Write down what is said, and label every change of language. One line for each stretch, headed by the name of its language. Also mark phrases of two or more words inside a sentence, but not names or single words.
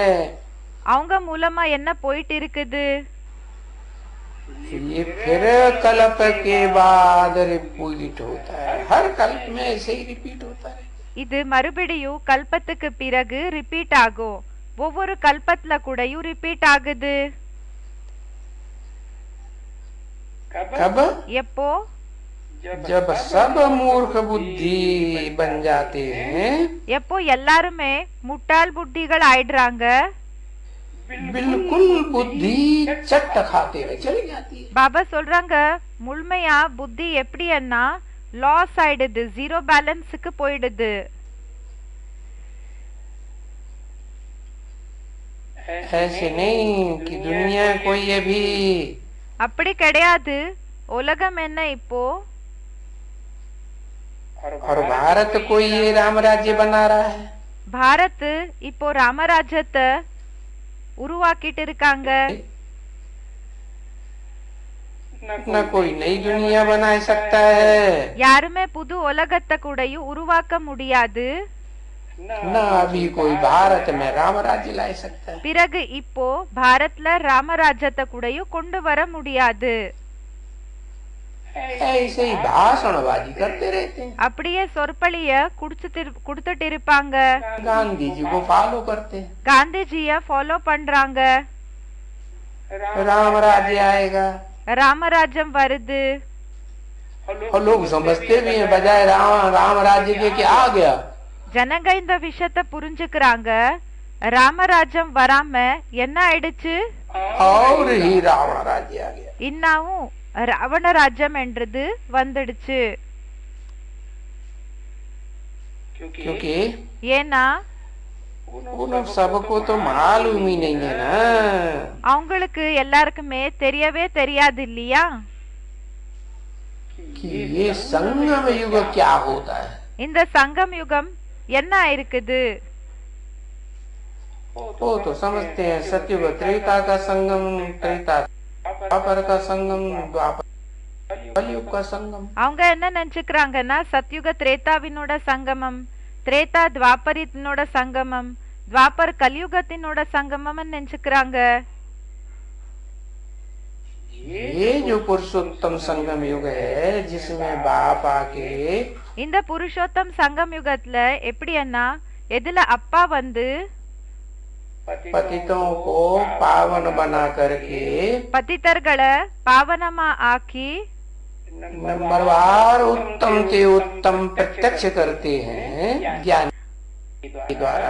Tamil: அவங்க மூலமா என்ன போயிட்டு இருக்குது,
Hindi: ये फिर कल्प के बाद रिपीट होता है, हर कल्प में ऐसे ही रिपीट होता है।
Tamil: இது மறுபடியும் கல்பத்துக்கு பிறகு ரிப்பீட் ஆகும், ஒவ்வொரு கல்பத்துல கூடயும் ரிப்பீட் ஆகுது.
Hindi: कब?
Tamil: எப்போ,
Hindi: जब सब मूर्ख बुद्धि बन जाते हैं,
Tamil: எப்போ எல்லாருமே முட்டாள் புத்திகள் ஆயிடுறாங்க,
Hindi: बिल्कुल बुद्धि चट खाते हुए चली जाती है।
Tamil: பாபா சொல்றாங்க முழுமையா புத்தி எப்படின்னா லாஸ் ஆயிடுது, ஜீரோ பேலன்ஸுக்கு போயிடுது.
Hindi: ऐसे नहीं कि दुनिया कोई अभी,
Tamil: அப்படி கிடையாது. உலகம் என்ன இப்போ,
Hindi: और भारत कोई ये राम राज्य बना रहा है,
Tamil: பாரத் இப்போ ராமராஜ்யத்தை உருவாக்கிட்டு இருக்காங்க,
Hindi: न कोई नई दुनिया बना सकता है,
Tamil: யாருமே புது உலகத்தை கூடயும் உருவாக்க முடியாது.
Hindi: न अभी कोई भारत में राम राज्य ला सकता है।
Tamil: பிறகு இப்போ பாரத்ல ராமராஜ்யத்தை கூடயும் கொண்டு வர முடியாது.
Hindi: ऐसे ही भाषणबाजी करते रहते हैं,
Tamil: அப்படியே சொற்பொழிய குடுத்துட்டு இருப்பாங்க,
Hindi: गांधी जी को फॉलो करते हैं,
Tamil: காந்திஜிய ஃபாலோ பண்றாங்க,
Hindi: राम राज्य आएगा,
Tamil: ராமராஜ்யம் வருது.
Hindi: और लोग समझते भी हैं बजाय राम राज्य के कि आ गया,
Tamil: ஜனங்க இந்த விஷயத்த புரிஞ்சுக்கிறாங்க, ராமராஜ்யம் வராம என்ன ஆயிடுச்சு,
Hindi: और ही राम राज्य आ गया।
Tamil: இன்னாவும் ராவண ராஜ்யம் என்றது வந்துடுச்சு.
Hindi: क्योंकि
Tamil: ஏன்னா
Hindi: उन सबको तो मालूम ही नहीं है ना
Tamil: அவங்களுக்கு எல்லாருக்குமே தெரியவே தெரியாது இல்லையா,
Hindi: कि ये संगम युग क्या होता है।
Tamil: இந்த சங்கம் யுகம் என்ன இருக்குது.
Hindi: वो तो समझते हैं सत्युग त्रेता का संगम, त्रेता द्वापर का संगम, द्वापर कलयुग का संगम।
Tamil: அவங்க என்ன நினைச்சுக்கிறாங்கன்னா சத்யுக திரேதாவினோட சங்கமம், திரேதா துவாபரினோட சங்கமம், துவாபர் கலியுகத்தினோட சங்கமம் நினைச்சுக்கிறாங்க.
Hindi: ये जो पुरुषोत्तम संगम युग है जिसमें बाप आके
Tamil: இந்த புருஷோத்தம் சங்கம் யுகத்துல எப்படின்னா எதுல அப்பா வந்து
Hindi: पतितों को पावन बना करके
Tamil: பதித்தர்களை பாவனமா ஆக்கி
Hindi: नंबरवार उत्तम से उत्तम प्रत्यक्ष करते हैं ज्ञान द्वारा।